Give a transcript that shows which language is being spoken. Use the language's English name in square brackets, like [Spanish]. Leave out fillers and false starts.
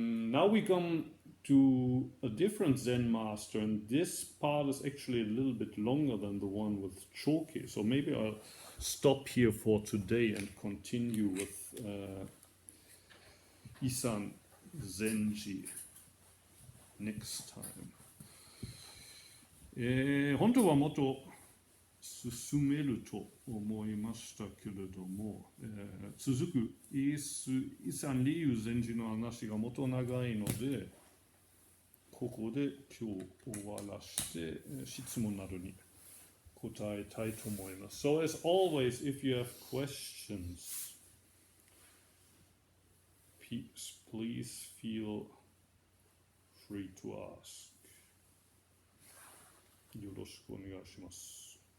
[English] Now we come to a different Zen master, and this part is actually a little bit longer than the one with Chōkei. So maybe I'll stop here for today and continue with Isan Zenji next time. [Japanese] 本当はもっと進めると思いましたけれども、続くイサンリュウ禅師の話がもっと長いので、ここで今日終わらして、質問などに答えたいと思います。 [English] So as always, if you have questions, please feel free to ask. [Japanese] よろしくお願いします。